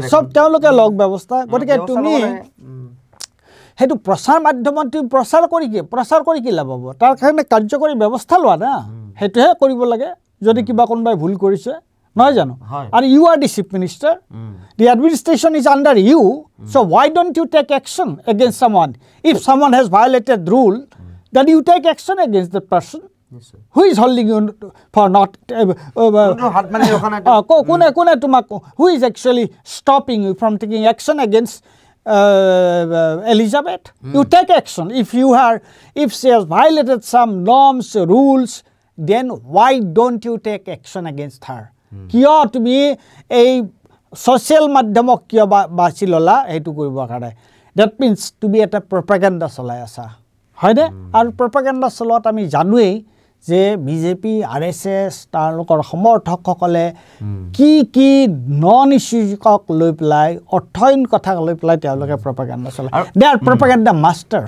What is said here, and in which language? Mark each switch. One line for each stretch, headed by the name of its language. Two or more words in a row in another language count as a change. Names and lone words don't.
Assamese: সব তেওঁলোকে লওক ব্যৱস্থা গতিকে তুমি সেইটো প্ৰচাৰ মাধ্যমত তুমি প্ৰচাৰ কৰি কি লাভ হ'ব তাৰ কাৰণে কাৰ্যকৰী ব্যৱস্থা লোৱা না সেইটোহে কৰিব লাগে যদি কিবা কোনোবাই ভুল কৰিছে নহয় জানো আৰু
English: you are the chief minister the administration is under you so' why don't you take action against someone if someone has violated rule then you take action against the person who is holding you for not
Assamese: কোনে তোমাক
English: who is actually stopping you from taking action against Elizabeth you take action if she has violated some norms rules then why don't you take action against her
Assamese: কিয় তুমি এই ছ'চিয়েল মাধ্যমক কিয় বাছি ল'লা সেইটো কৰিবৰ কাৰণে
English: that means
Assamese: তুমি এটা প্ৰপাগেণ্ডা চলাই আছা হয়নে আৰু প্ৰপাগেণ্ডা চলোৱাত আমি জানোৱেই যে বিজেপি RSS তেওঁলোকৰ সমৰ্থকসকলে কি
English: non issue
Assamese: লৈ পেলাই অৰ্থহীন কথা লৈ পেলাই তেওঁলোকে প্ৰপাগেণ্ডা চলায়
English: they are propaganda masters